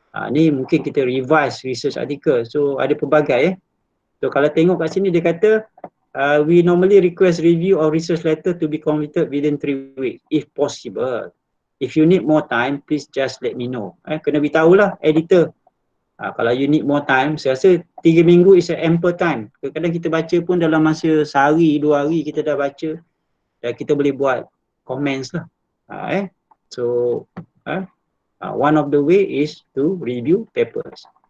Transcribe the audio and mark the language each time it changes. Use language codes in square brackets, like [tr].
[ms] Ni mungkin kita [en] revise research article. [ms] So ada pelbagai So kalau tengok kat sini dia kata [en] we normally request review or research letter to be completed within 3 weeks if possible. If you need more time, please just let me know. [ms] Kena beritahu lah editor. Kalau [en] you need more time, [ms] saya rasa 3 minggu [en] is ample time. [ms] Kadang-kadang kita baca pun dalam masa sehari, 2 hari kita dah baca. Dan kita boleh buat comments lah. [en] So, one of the way is to review papers.